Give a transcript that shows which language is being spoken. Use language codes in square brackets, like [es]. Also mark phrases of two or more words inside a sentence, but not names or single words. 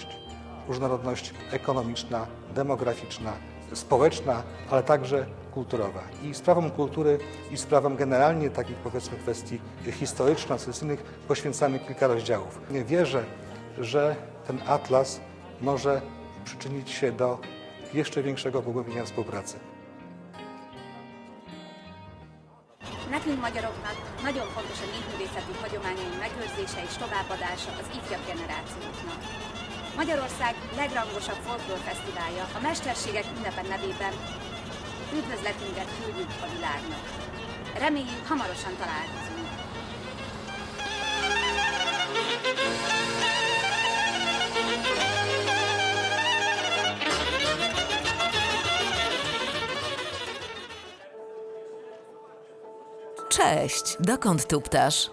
[pl] Różnorodność ekonomiczna, demograficzna, społeczna, ale także kulturowa. I sprawom kultury i sprawom generalnie takich, powiedzmy, kwestii historyczno-sesyjnych poświęcamy kilka rozdziałów. Wierzę, że ten atlas może przyczynić się do jeszcze większego pogłębienia współpracy. [hu] Nekünk magyaroknak nagyon fontos a népművészeti hagyományaink megőrzése és továbbadása az ifjabb generációknak. Magyarország legrangosabb folklórfesztiválja a Mesterségek ünnepe nevében üdvözletünket küldjük a világnak. Reméljük, hamarosan találkozunk. [pl] Cześć, dokąd tu ptasz?